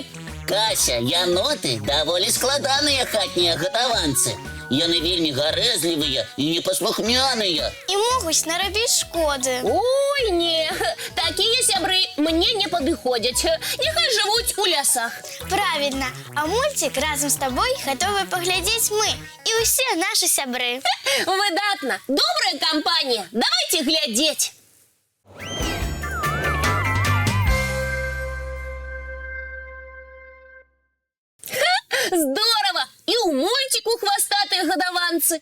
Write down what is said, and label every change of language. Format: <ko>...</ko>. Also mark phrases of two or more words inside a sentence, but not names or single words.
<be>Кася, яноты даволі складаныя хатнія гадаванцы. Яны вельмі гарэзлівыя і непаслухмяныя. І могуць нарабіць шкоды. Ой, не, такія сябры мне не падыходзяць. Няхай жывуць у лясах.</be> <ru>Правильно. А мультик разом с тобой готовы поглядеть мы и все наши сябры.</ru> <be>Выдатна, добрая кампанія. Давайте глядзець. Здорово! І ў мультику хвастатыя гадаванцы.</be>